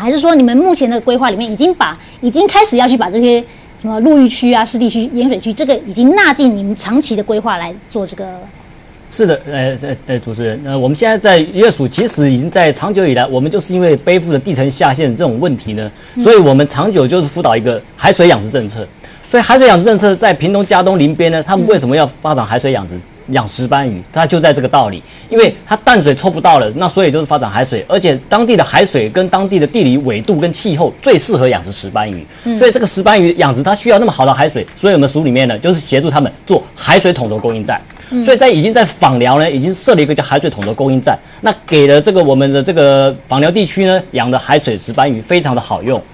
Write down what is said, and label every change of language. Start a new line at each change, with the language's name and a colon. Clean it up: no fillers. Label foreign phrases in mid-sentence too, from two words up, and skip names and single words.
Chinese: 還是說你們目前的規劃裡面已經開始要去把這些什麼陸域區啊、濕地區、鹽水區，這個已經納進你們長期的規劃來做這個？是的，主持人，我們現在在漁業署其實已經在長久以來，我們就是因為背負了地層下陷這種問題呢，所以我們長久就是輔導一個海水養殖政策。所以海水養殖政策在屏東嘉東林邊呢，他們為什麼要發展海水養殖？养石斑鱼，它就在这个道理，因为它淡水抽不到了，那所以就是发展海水，而且当地的海水跟当地的地理纬度跟气候最适合养殖石斑鱼，所以这个石斑鱼养殖它需要那么好的海水，所以我们署里面呢就是协助他们做海水统筹供应站。所以已经在枋寮呢，已经设了一个叫海水统筹供应站，那给了这个我们的这个枋寮地区呢养的海水石斑鱼非常的好用。